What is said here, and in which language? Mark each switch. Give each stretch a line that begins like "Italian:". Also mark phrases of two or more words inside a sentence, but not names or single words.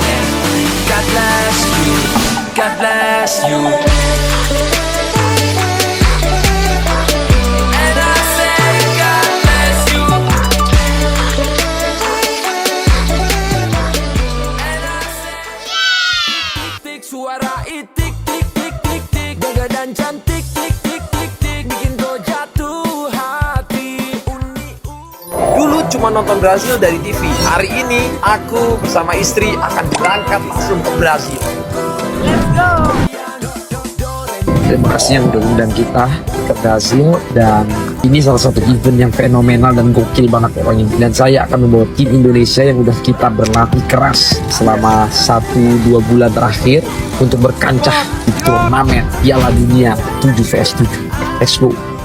English: And God bless you, God bless you. And I say God bless you. And I say
Indonesian: tik suara itik tik tik tik tik, jaga dan cantik tik tik tik tik, bikin kau jatuh hati. Dulu cuma nonton Brazil dari TV. Hari ini aku bersama istri akan berangkat langsung ke Brazil. Terima kasih yang udah undang kita ke Brazil, dan ini salah satu event yang fenomenal dan gokil banget pokoknya. Dan saya akan membawa tim Indonesia yang udah kita berlatih keras selama 1-2 bulan terakhir untuk berkancah di turnamen Piala Dunia 7 vs 7.
English: Let's go.